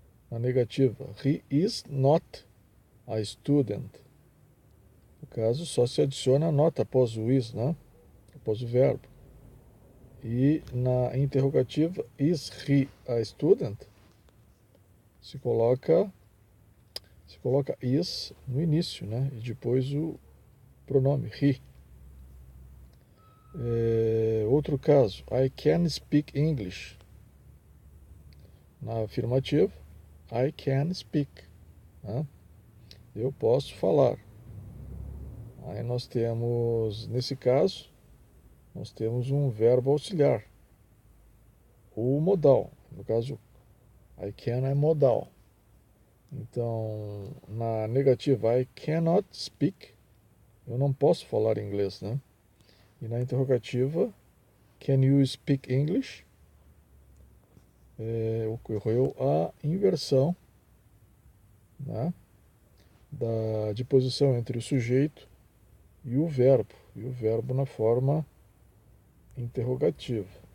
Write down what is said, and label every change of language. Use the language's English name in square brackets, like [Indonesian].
[Portuguese] Na negativa, [English] he is not a student. [Portuguese] No caso, só se adiciona a nota após o is, né? Após o verbo. E na interrogativa, [English] is he a student? [Portuguese] Se coloca is no início, né? E depois o pronome he. Outro caso, [English] I can speak English. [Portuguese] Na afirmativa, [English] I can speak. [Portuguese] Né? Eu posso falar. Aí nós temos, nesse caso, nós temos um verbo auxiliar, o modal. No caso, I can é modal. Então, na negativa, [English] I cannot speak, [Portuguese] eu não posso falar inglês, né? E na interrogativa, [English] can you speak English? [Portuguese] Ocorreu a inversão, né, de posição entre o sujeito e o verbo na forma interrogativa.